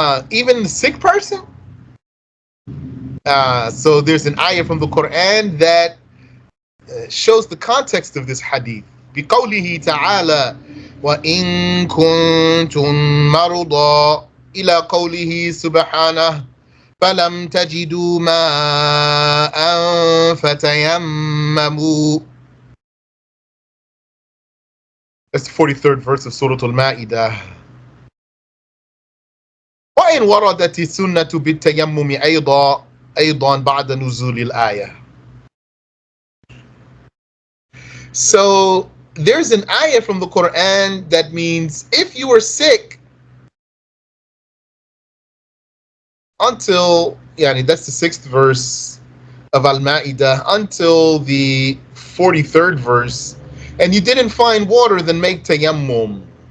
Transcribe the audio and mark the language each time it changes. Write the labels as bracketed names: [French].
[English] Even the sick person. So there's an ayah from the Quran that shows the context of this hadith. [Arabic] بقوله تعالى وإن كنتم مرضى إلى قوله سبحانه فلم تجدوا ماء فتيمموا. [English] That's the 43rd verse of Surah Al-Ma'idah. [Arabic] وإن وردت السنة بالتيمم أيضا بعد نزول الآية. [English] So there's an ayah from the Quran that means if you were sick until, that's the 6th verse of Al-Ma'idah, until the 43rd verse, and you didn't find water, then make tayammum.